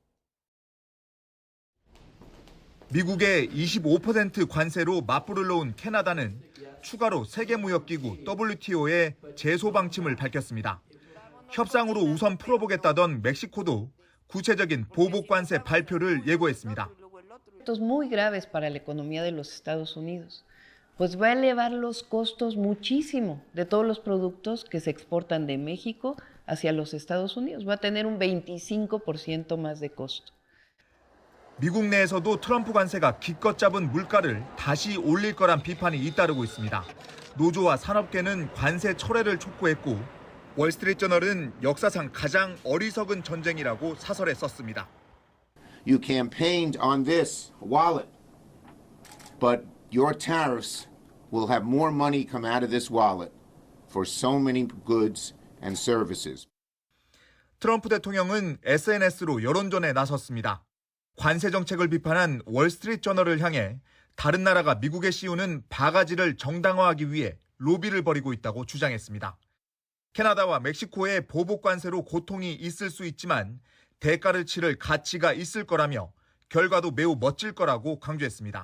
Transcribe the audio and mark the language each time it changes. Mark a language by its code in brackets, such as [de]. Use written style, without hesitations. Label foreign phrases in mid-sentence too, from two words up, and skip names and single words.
[ko] 미국의 25% 관세로 맞불을 놓은 캐나다는 추가로 세계무역기구 WTO의 제소 방침을 밝혔습니다. 협상으로 우선 풀어보겠다던 멕시코도 구체적인 보복 관세 발표를 예고했습니다. [es] muy graves para la economía de los Estados Unidos, pues va a elevar los costos muchísimo de todos los productos que se exportan de México hacia los Estados Unidos. Va a tener un 25% más de costo. [ko] 미국 내에서도 트럼프 관세가 기껏 잡은 물가를 다시 올릴 거란 비판이 잇따르고 있습니다. 노조와 산업계는 관세 철회를 촉구했고 월스트리트저널은 역사상 가장 어리석은 전쟁이라고 사설에 썼습니다. [en] You campaigned on this wallet, but your tariffs will have more money come out of this wallet for so many goods and services. [ko] 트럼프 대통령은 SNS로 여론전에 나섰습니다. 관세 정책을 비판한 월스트리트저널을 향해 다른 나라가 미국에 씌우는 바가지를 정당화하기 위해 로비를 벌이고 있다고 주장했습니다. 캐나다와 멕시코의 보복 관세로 고통이 있을 수 있지만 대가를 치를 가치가 있을 거라며 결과도 매우 멋질 거라고 강조했습니다.